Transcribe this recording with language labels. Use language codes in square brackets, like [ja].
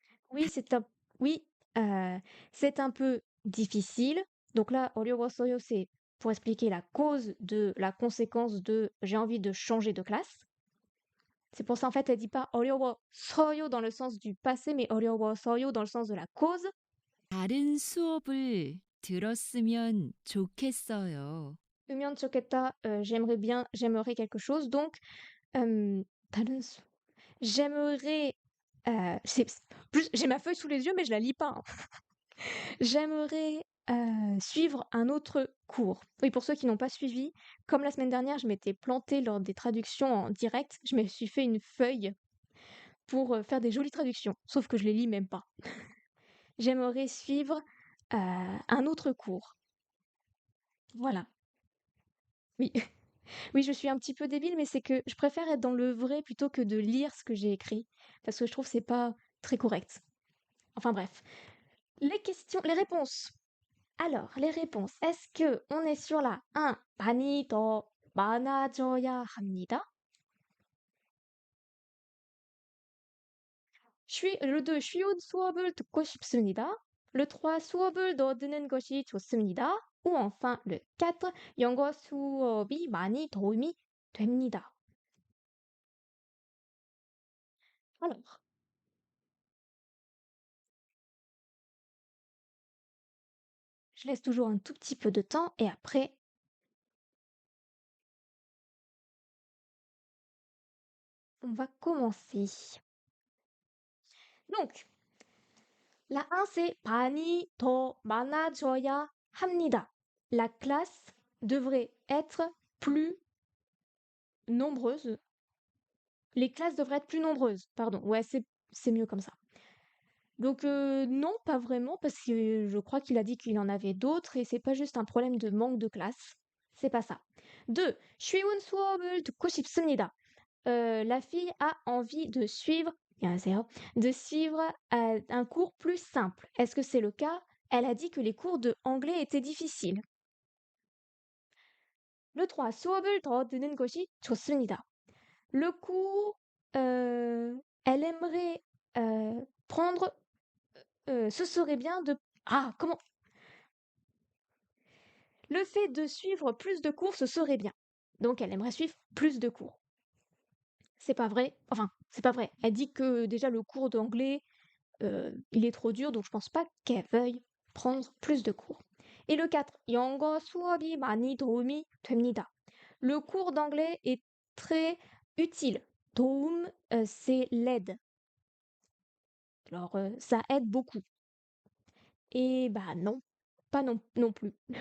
[fr] Oui, oui, c'est un peu difficile. Donc là, [ko] 어려워서요, [fr] c'est pour expliquer la cause de la conséquence de j'ai envie de changer de classe. C'est pour ça, en fait, elle dit pas [ko] 어려워서요 [fr] dans le sens du passé, mais 어려워서요 dans le sens de la cause. [ko] 다른 수업을 들었으면 좋겠어요. 으면 좋겠다, [fr] j'aimerais quelque chose. Donc, 다른 j'aimerais, plus, j'ai ma feuille sous les yeux, mais je la lis pas, hein. J'aimerais suivre un autre cours. Oui, pour ceux qui n'ont pas suivi, comme la semaine dernière, je m'étais plantée lors des traductions en direct, je me suis fait une feuille pour faire des jolies traductions, sauf que je les lis même pas. J'aimerais suivre un autre cours. Voilà. Oui. Oui, je suis un petit peu débile, mais c'est que je préfère être dans le vrai plutôt que de lire ce que j'ai écrit, parce que je trouve que c'est pas très correct. Enfin bref. Les questions, les réponses. Alors, les réponses. Est-ce que on est sur la 1, [ko] 많이 더 많아져야 합니다? Le 2, 쉬운 수업을 듣고 싶습니다. Le 3, 수업을 더 듣는 것이 좋습니다. Ou enfin le 4, 영어 수업이 많이 도움이 됩니다. [fr] Alors, je laisse toujours un tout petit peu de temps et après, on va commencer. Donc, la 1, c'est [ko] 많이 더 많아져야 합니다. [fr] La classe devrait être plus nombreuse. Les classes devraient être plus nombreuses, pardon. Ouais, c'est mieux comme ça. Donc non, pas vraiment, parce que je crois qu'il a dit qu'il en avait d'autres et c'est pas juste un problème de manque de classe. C'est pas ça. 2. [ko] 쉬운 수업을 듣고 싶습니다. [fr] La fille a envie de suivre, [ko] 안녕하세요, [fr] de suivre un cours plus simple. Est-ce que c'est le cas? Elle a dit que les cours de anglais étaient difficiles. Le 3. [ko] 수업을 더 듣는 것이 좋습니다. [fr] Le cours, elle aimerait prendre, ce serait bien de... Ah, comment? Le fait de suivre plus de cours, ce serait bien. Donc elle aimerait suivre plus de cours. C'est pas vrai. Enfin, c'est pas vrai. Elle dit que déjà le cours d'anglais, il est trop dur, donc je pense pas qu'elle veuille prendre plus de cours. [ko] Et le 4, 영어 수업이 많이 도움이 됩니다. [fr] Le cours d'anglais est très utile. 도움, c'est l'aide. Alors, ça aide beaucoup. Et bah non, pas non plus.